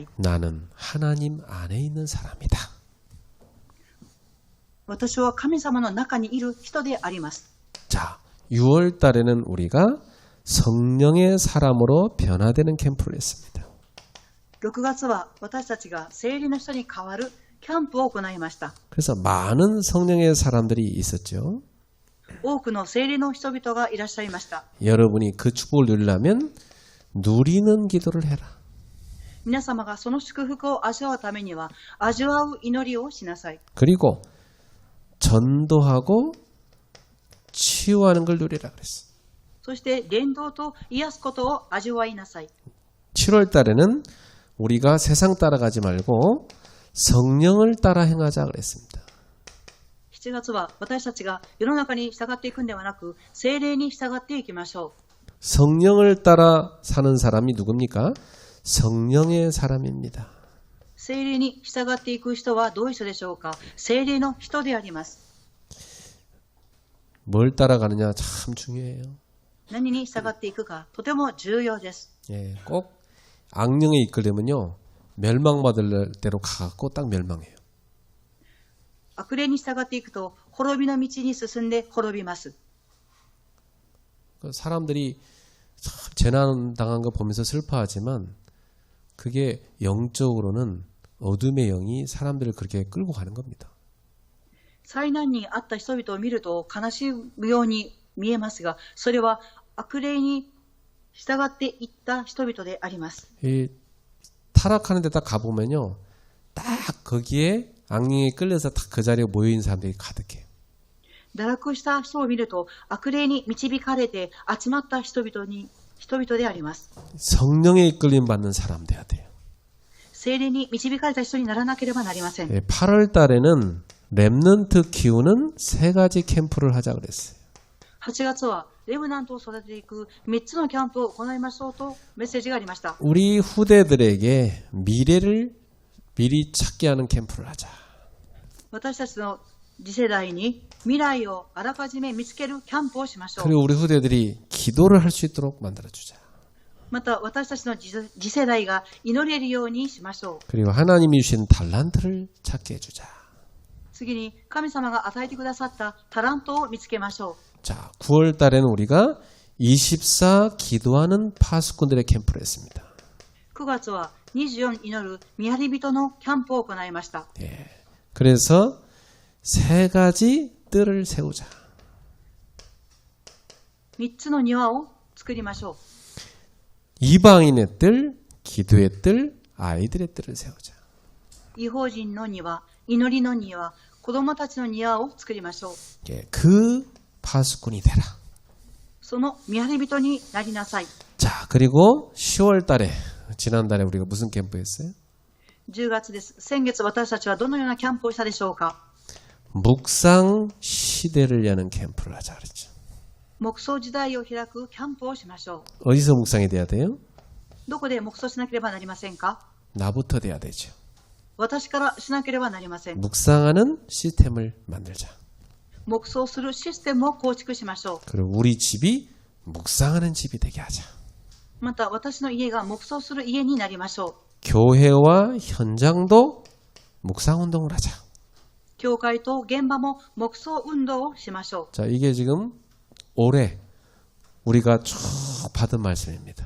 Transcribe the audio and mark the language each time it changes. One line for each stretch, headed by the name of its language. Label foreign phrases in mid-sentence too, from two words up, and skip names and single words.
Korean: 나는 하나님 안에 있는 사람이다.
Japanese: 私は神様の中にいる人であります。
Korean: 자, 6월 달에는 우리가 성령의 사람으로 변화되는 캠프를 했습니다.
Japanese: 6 月は私たちが聖霊の人に変わるキャンプを行いました。
Korean: 그래서 많은 성령의 사람들이 있었죠.
Japanese: 多くの聖霊の人々がいらっしゃいました。
Korean: 여러분이 그 축복을 누리려면 누리는 기도를 해라.
Japanese: 皆様がその祝福を味わうためには味わう祈りをしなさい。
Korean: 그리고 전도하고 치유하는 걸 누리라 그랬어요.
Japanese: そして伝道と癒すことを味わいなさい。
Korean: 7월 달에는 우리가 세상 따라가지 말고 성령을 따라 행하자 그랬습니다.
Japanese: 7 月は私たちが世の中に従っていくんではなく聖霊に従っていきましょう。
Korean: 성령을 따라 사는 사람이 누굽니까? 성령의 사람입니다.
Japanese: 聖霊に従っていく人はどういう人でしょうか？聖霊の人であります。
Korean: 뭘 따라가느냐 참 중요해요.
Japanese: 何に従っていくかとても重要です。
Korean: 예, 꼭 악령에 이끌리면요 멸망받을 대로 가갖고 딱 멸망해요.
Japanese: 悪霊に従っていくと滅びの道に進んで滅びます。
Korean: 사람들이 참 재난 당한 거 보면서 슬퍼하지만 그게 영적으로는 어둠의 영이 사람들을 그렇게 끌고 가는 겁니다.
Japanese: 災難にあった人々を見ると悲しむように見えますが、それは悪霊に従っていった人々であります。
Korean: 이 타락하는 데다 가보면요 딱 거기에 악령에 끌려서 딱 그 자리에 모여있는 사람들이 가득해요.
Japanese: 堕落した人を見ると悪霊に導かれて集まった人々であります。
Korean: 성령에 이끌림 받는 사람 돼야 돼요.
Japanese: 聖霊に導かれた人にならなければなりません。
Korean: 8월 달에는 렘넌트 키우는 3가지 캠프를 하자 그랬어요.
Japanese: 8 月はレムナントを育てていく3つのキャンプを行いましょうとメッセージがありました。
Korean: 우리 후대들에게 미래를 미리 찾게 하는 캠프를 하자.
Japanese: 私たちの次世代に未来をあらかじめ見つけるキャンプをしましょう。
Korean: 그리고 우리 후대들이 기도를 할 수 있도록 만들어주자.
Japanese: また私たちの次世代が祈れるようにしましょう。
Korean: 그리고 하나님이 주신 달란트를 찾게 해주자.
Japanese: 次に神様が与えてくださったタラントを見つけましょう。
Korean: 자, 9월 달에는 우리가 24 기도하는 파수꾼들의 캠프를 했습니다.
Japanese: 9 月は24祈る見張り人のキャンプを行いました。
Korean: 예. 그래서 3가지 뜰을 세우자.
Japanese: 3 つの庭を作りましょう。
Korean: 이방인의 뜰, 기도의 뜰, 아이들의 뜰을 세우자.
Japanese: 異邦人の庭、祈りの庭、子供たちの庭を作りましょう。
Korean: 예, 그 파수꾼이 되라.
Japanese: その見張り人になりなさい。
Korean: 자, 그리고 10월 달에 지난달에 우리가 무슨 캠프 했어요?
Japanese: 10 月です。先月私たちはどのようなキャンプをしたでしょうか？
Korean: 묵상 시대를 여는 캠프를 하자 그랬죠.
Japanese: 黙想時代を開くキャンプをしましょ
Korean: 어디서 묵상이 돼야 돼요?
Japanese: う。どこで黙想しなければなりませんか？
Korean: 나부터 돼야 되죠.
Japanese: 私からしなければなりません。
Korean: 묵상하는 시스템을 만들자.
Japanese: 黙想するシステムを構築しましょう。
Korean: 그리고 우리 집이 묵상하는 집이 되게 하자.
Japanese: また私の家が黙想する家になりましょう。
Korean: 교회와 현장도 묵상 운동을 하자.
Japanese: 教会と現場も黙想運動をしましょう。
Korean: 자, 이게 지금 올해 우리가 쭉 받은 말씀입니다.